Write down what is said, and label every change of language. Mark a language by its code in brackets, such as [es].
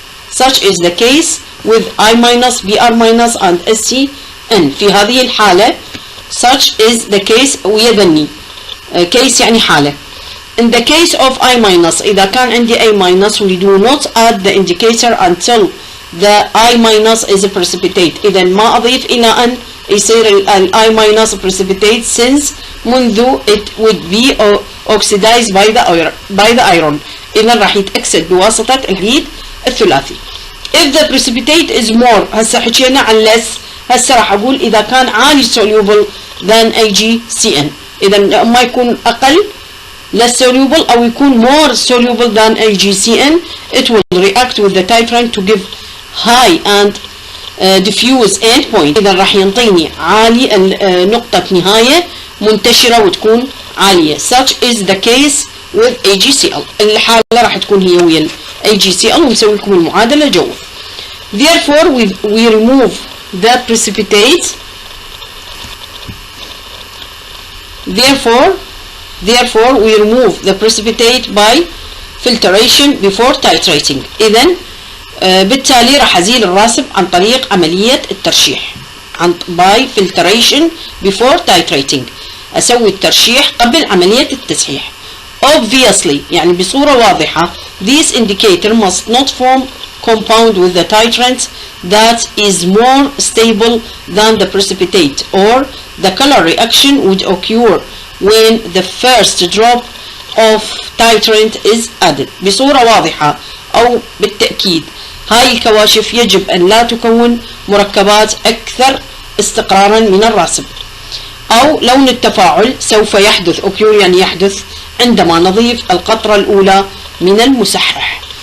[en] Such is the case with I minus, BR minus and SCN. [ar] في هذه الحالة [en] such is the case [ar] ويذني case يعني حالة. [en] In the case of I minus [ar] إذا كان عندي [en] I minus we do not add the indicator until the I minus is a precipitate. [ar] إذا ما أضيف إلى أن يصير ال [en] I minus precipitate since منذ it would be oxidized by the iron. [ar] إذا راح يتأكسد بواسطة الحديد الثلاثي. [en] If the precipitate is more، [ar] هسه حكينا عن less، هسه راح اقول اذا كان عالي [en] soluble than AgCN. [ar] اذا ما يكون اقل [en] less soluble [ar] او يكون [en] more soluble than AgCN it will react with the titrant to give high and diffuse end point. [ar] اذا راح ينطيني عالي نقطة نهاية منتشرة وتكون عالية. [en] Such is the case with AgCl. [ar] الحالة راح تكون هي ويا AgCl ونسوي لكم المعادلة جوا. [en] Therefore we remove the precipitate. Therefore we remove the precipitate by filtration before titrating. [ar] إذن بالتالي راح أزيل الراسب عن طريق عملية الترشيح [en] by filtration before titrating. [ar] أسوي الترشيح قبل عملية التسحيح. [en] Obviously [ar] يعني بصورة واضحة [en] this indicator must not form compound with the titrant that is more stable than the precipitate, or the color reaction would occur when the first drop of titrant is added. [ar] بصورة واضحة أو بالتأكيد هاي الكواشف يجب أن لا تكون مركبات أكثر استقرارا من الراسب، أو لون التفاعل سوف يحدث occur يعني يحدث عندما نضيف القطرة الأولى من المسحح.